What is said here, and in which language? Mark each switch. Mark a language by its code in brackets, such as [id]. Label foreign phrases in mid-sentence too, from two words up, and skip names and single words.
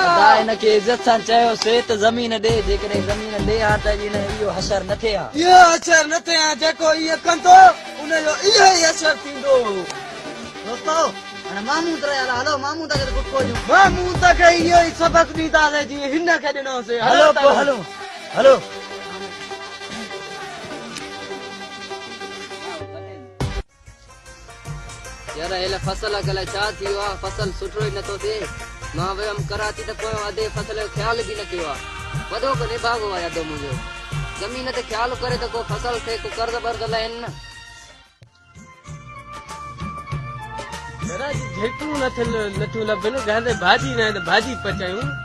[sd] हिनखे इज़त सां चयोसीं त ज़मीन ॾे, जेकॾहिं ज़मीन ॾे हा त इहो असर न थिए हा। इहो असर न थिए हा, जेको इहो कंदो उनजो इहो ई असर थींदो। दोस्तो हाणे मामूद रहिया, हलो मामूद खे कुझु कोन्ह, मामूद खे इहो ई सबक ॾींदासीं जीअं हिन खे ॾिनोसीं। हलो पोइ हलो हलो। यार हेले फसल अगले छा थी वियो आहे, फसल सुठो ई नथो थिए। मां वियमि कराची त पोइ अधे फसल जो ख़्याल बि न कयो आहे, वॾो को निभागो आहे अधो मुंहिंजो। ज़मीन ते ख़्याल करे त को फसल थे, को कर्ज़ बर्ज़ लाहिनि न। झेटू नथियूं लभनि, घणे भाॼी न आहे त भाॼी पचायूं।